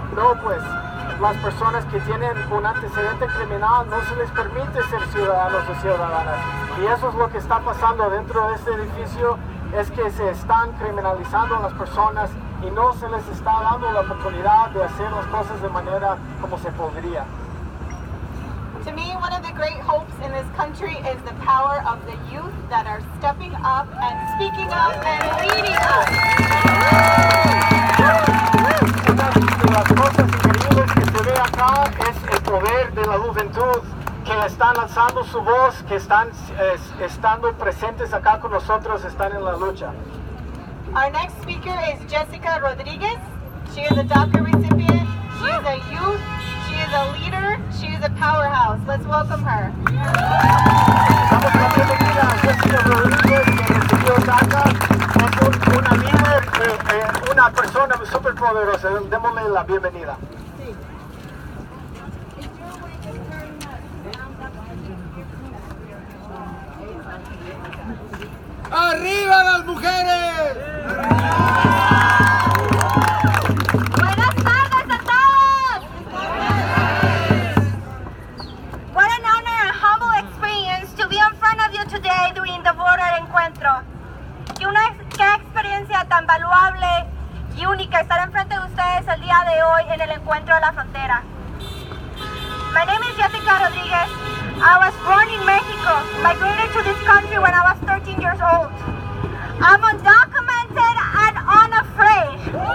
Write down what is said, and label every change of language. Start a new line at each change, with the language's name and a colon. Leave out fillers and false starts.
Spanish: No, pues las personas que tienen un antecedente criminal no se les permite ser ciudadanos o ciudadanas. Y eso es lo que está pasando dentro de este edificio, es que se están criminalizando a las personas y no se les está dando la oportunidad de hacer las cosas de manera como se podría.
English: To me, one of the great hopes in this country is the power of the youth that are stepping up and speaking up and leading us.
Spanish: Una de las cosas increíbles que se ve acá es el poder de la juventud que están alzando su voz, que están estando presentes acá con nosotros, están en la lucha.
English: Our next speaker is Jessica Rodriguez. She is a DACA recipient. She is a youth. She is a leader. She is a powerhouse. Let's welcome her.
Spanish: Damos la bienvenida a Jessica Rodríguez, que recibió DACA. Es una líder, una persona súper poderosa. Démosle la bienvenida. ¡Arriba las mujeres! Buenas tardes a todos!
English: What an honor and humble experience to be in front of you today during the Border Encuentro.
Spanish: Qué experiencia tan valuable y única estar enfrente de ustedes el día de hoy en el Encuentro de la Frontera.
English: My name is Jessica Rodriguez. I was born in Mexico, migrated to this country when I was 13 years old. I'm undocumented and unafraid.